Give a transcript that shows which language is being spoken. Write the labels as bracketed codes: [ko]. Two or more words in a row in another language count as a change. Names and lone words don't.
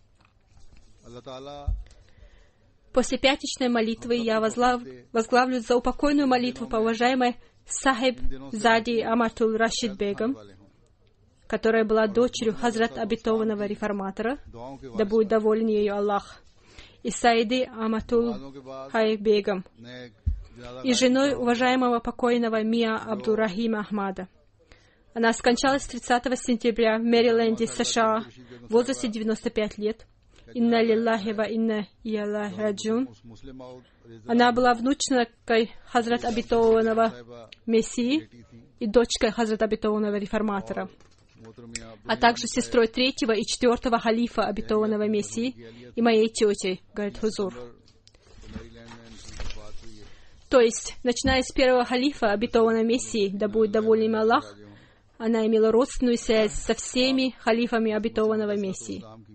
[ru] После пятничной молитвы я возглавлю заупокойную молитву по уважаемой Сахиб Зади Аматул Рашид Бегам, которая была дочерью Хазрат обетованного реформатора, да будет доволен ею Аллах, и Саиды Аматул Хай Бегам, и женой уважаемого покойного Мия Абдурахима Ахмада. Она скончалась 30 сентября в Мэриленде, США, в возрасте 95 лет, [ar] «إنا لله وإنا إليه راجعون». उस मुस्लिम मौद [ru] Она была внучкой Хазрат обетованного Мессии и дочкой Хазрат обетованного Реформатора, а также сестрой третьего и четвертого халифа обетованного Мессии и моей тетей, говорит Хузур. То есть, начиная с первого халифа обетованного Мессии, да будет доволен им Аллах, она имела родственную связь со всеми халифами обетованного Мессии.